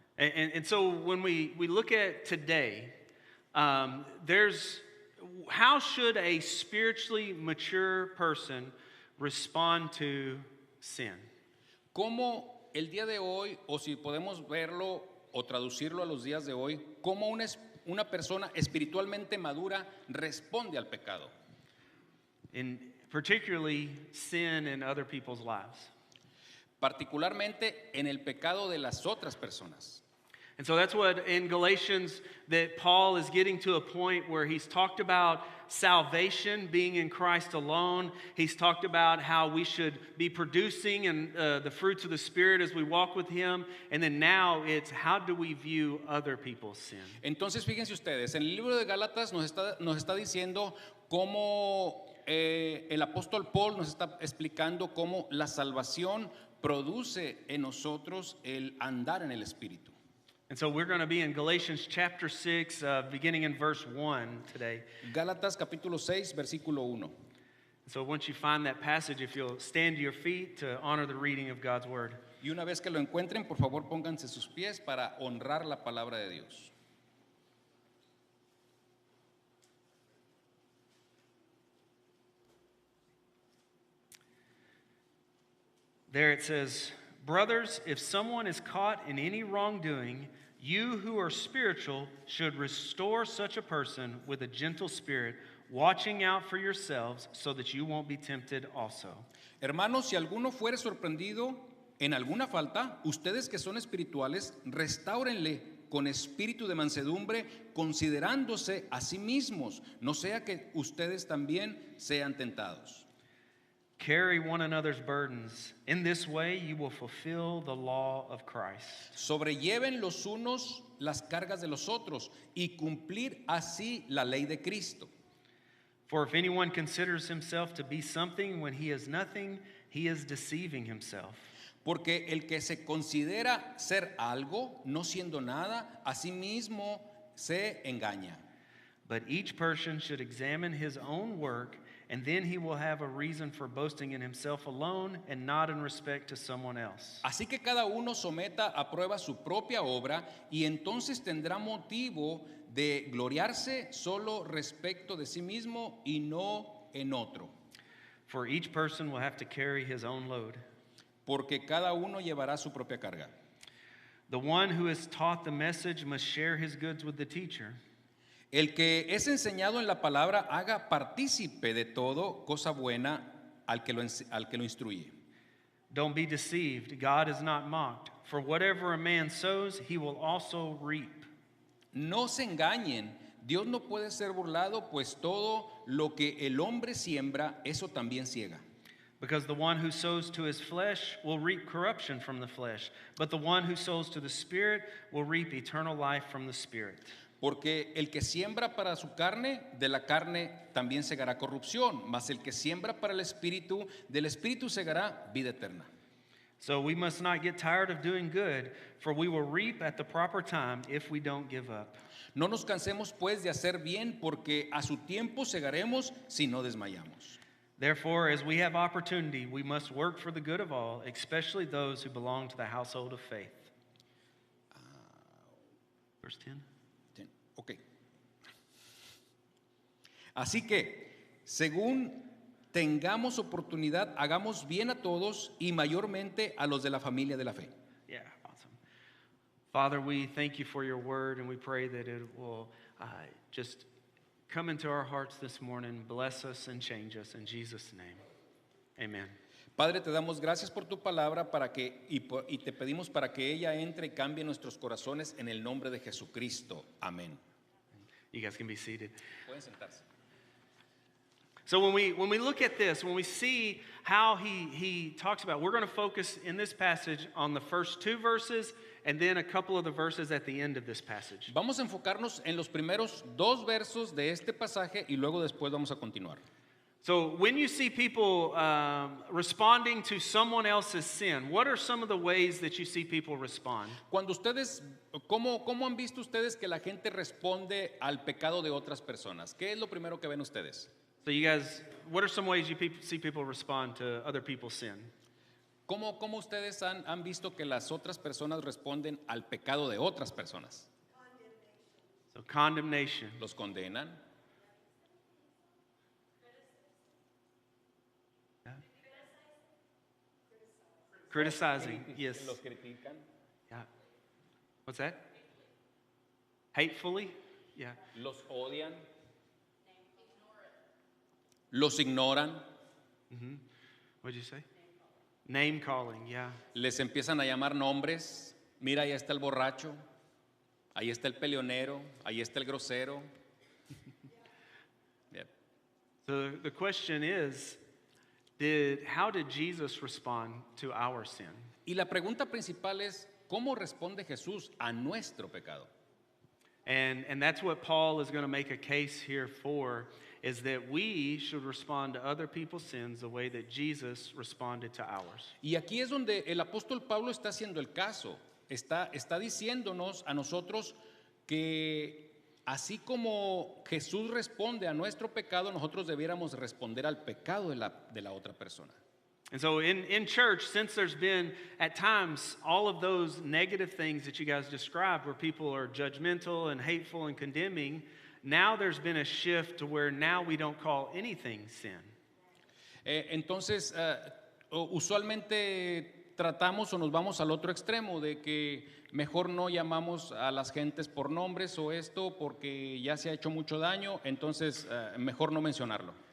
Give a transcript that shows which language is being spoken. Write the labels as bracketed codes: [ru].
[en] And so when we look at today, there's how should a spiritually mature person respond to sin? [es] ¿Cómo el día de hoy, o si podemos verlo o traducirlo a los días de hoy, cómo una persona espiritualmente madura responde al pecado? [en] In particularly sin in other people's lives. [es] Particularmente en el pecado de las otras personas. [en] And so that's what in Galatians that Paul is getting to a point where he's talked about salvation being in Christ alone. He's talked about how we should be producing and the fruits of the Spirit as we walk with Him. And then now it's how do we view other people's sin? [es] Entonces fíjense ustedes, en el libro de Gálatas nos está diciendo cómo el apóstol Paul nos está explicando cómo la salvación produce en nosotros el andar en el Espíritu. [en] And so we're going to be in Galatians chapter 6, beginning in verse 1 today. [es] Gálatas capítulo 6, versículo 1. [en] So once you find that passage, if you'll stand to your feet to honor the reading of God's word. [es] Y una vez que lo encuentren, por favor, pónganse sus pies para honrar la palabra de Dios. [en] There it says, "Brothers, if someone is caught in any wrongdoing, you who are spiritual should restore such a person with a gentle spirit, watching out for yourselves so that you won't be tempted also." [es] Hermanos, si alguno fuere sorprendido en alguna falta, ustedes que son espirituales, restáurenle con espíritu de mansedumbre, considerándose a sí mismos, no sea que ustedes también sean tentados. [en] Carry one another's burdens. In this way you will fulfill the law of Christ. [es] Sobrelleven los unos las cargas de los otros y cumplir así la ley de Cristo. [en] For if anyone considers himself to be something when he is nothing, he is deceiving himself. [es] Porque el que se considera ser algo, no siendo nada, a sí mismo se engaña. [en] But each person should examine his own work, and then he will have a reason for boasting in himself alone and not in respect to someone else. [es] Así que cada uno someta a prueba su propia obra y entonces tendrá motivo de gloriarse solo respecto de sí mismo y no en otro. [en] For each person will have to carry his own load. [es] Porque cada uno llevará su propia carga. [en] The one who is taught the message must share his goods with the teacher. [es] El que es enseñado en la palabra haga partícipe de todo cosa buena al que lo instruye. [en] Don't be deceived. God is not mocked. For whatever a man sows, he will also reap. [es] No se engañen, Dios no puede ser burlado, pues todo lo que el hombre siembra, eso también ciega. [en] Because the one who sows to his flesh will reap corruption from the flesh, but the one who sows to the Spirit will reap eternal life from the Spirit. [es] Porque el que siembra para su carne, de la carne también segará corrupción, mas el que siembra para el Espíritu, del Espíritu segará vida eterna. [en] So we must not get tired of doing good, for we will reap at the proper time if we don't give up. [es] No nos cansemos pues de hacer bien, porque a su tiempo segaremos si no desmayamos. [en] Therefore, as we have opportunity, we must work for the good of all, especially those who belong to the household of faith. Verse 10. Ok. [es] Así que, según tengamos oportunidad, hagamos bien a todos y mayormente a los de la familia de la fe. [en] Yeah, awesome. Father, we thank you for your word, and we pray that it will just come into our hearts this morning, bless us and change us in Jesus' name. Amen. [es] Padre, te damos gracias por tu palabra y te pedimos para que ella entre y cambie nuestros corazones en el nombre de Jesucristo. Amén. [en] You guys can be seated. [es] Pueden sentarse. [en] So when we look at this, when we see how he talks about, we're going to focus in this passage on the first two verses and then a couple of the verses at the end of this passage. [es] Vamos a enfocarnos en los primeros dos versos de este pasaje y luego después vamos a continuar. [en] So when you see people responding to someone else's sin, what are some of the ways that you see people respond? [es] Cuando ustedes, ¿cómo han visto ustedes que la gente responde al pecado de otras personas? ¿Qué es lo primero que ven ustedes? [en] So you guys, what are some ways you see people respond to other people's sin? [es] ¿Cómo ustedes han visto que las otras personas responden al pecado de otras personas? [en] So condemnation. [es] ¿Los condenan? [en] Criticizing, yes. [es] ¿Los critican? [en] Yeah. What's that? Hatefully? Yeah. [es] ¿Los odian? ¿Los ignoran? [en] What'd you say? Name calling, yeah. [es] ¿Les empiezan a llamar nombres? Mira, ahí está el borracho, ahí está el peleonero, ahí está el grosero. [en] Yep. So the question is, how did Jesus respond to our sin? [es] Y la pregunta principal es, ¿cómo responde Jesús a nuestro pecado? [en] And that's what Paul is going to make a case here for, is that we should respond to other people's sins the way that Jesus responded to ours. [es] Y aquí es donde el apóstol Pablo está haciendo el caso. Está diciéndonos a nosotros que así como Jesús responde a nuestro pecado, nosotros debiéramos responder al pecado de la otra persona. [en] And so in church, since there's been at times all of those negative things that you guys described where people are judgmental and hateful and condemning, now there's been a shift to where now we don't call anything sin. [es] Entonces, usualmente tratamos o nos vamos al otro extremo de que mejor no llamamos a las gentes por nombres o esto porque ya se ha hecho mucho daño, entonces mejor no mencionarlo.